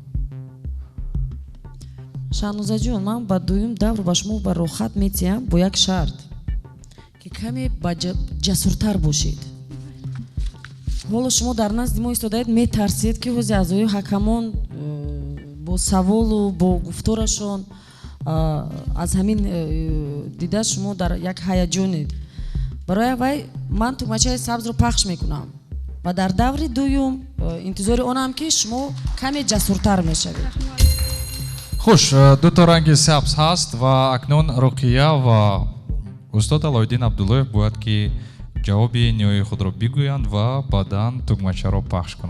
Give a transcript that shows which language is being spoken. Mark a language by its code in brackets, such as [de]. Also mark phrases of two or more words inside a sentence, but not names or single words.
[fa] شهنازه جون من با دویم دور با شما با راحت میتیم با یک شرط که کمی جسورتر باشید. حالا شما در نزد ما ایستادید میترسید که حوزه اعضای حکمان با سوال و با گفتارشون [tg] аз ҳамин дида шумо дар як ҳаяҷонед. барои вай ман тугмачаи сабзро пахш мекунам ва дар даври дуюм интизори онам ки шумо каме ҷасуртар мешавед. хуш, дуто ранги сабз ҳаст ва акнун Руқия ва устод Алойдин Абдуллоев бояд ки ҷавоби ниҳоии худро бигӯянд ва баъдан тугмачаро пахш кунанд.